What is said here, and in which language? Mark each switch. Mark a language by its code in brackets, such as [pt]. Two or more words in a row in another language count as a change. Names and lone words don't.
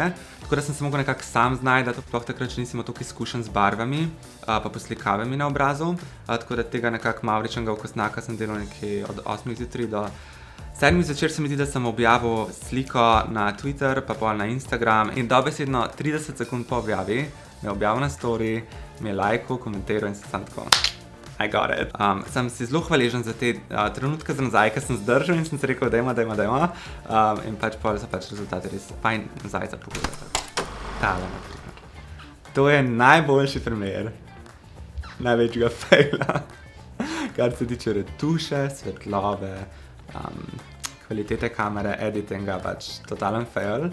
[sl] Tako da sem se mogel nekako sam znajti, sploh takrat še nisem imel toliko izkušenj z barvami pa poslikavami na obrazu. Tako da tega nekako mavričnega okostnjaka sem delal nekje od 8 zjutraj do 7 zvečer. Se mi zdi, da sem objavil sliko na Twitter, pa pol na Instagram in dobesedno 30 sekund po objavi me je objavil na story, mi je lajkal, komentiral in sem tako [en] I got it. [sl] Sem si zelo hvaležen za te trenutke za nazaj, ki sem zdržal in sem si rekel, dajmo. In pač pol so pač rezultati res fajn nazaj za pogledati. Tale na primer. To je najboljši primer največjega faila, kar se tiče retuše, svetlobe, kvalitete kamere, editinga, pač totalen fail.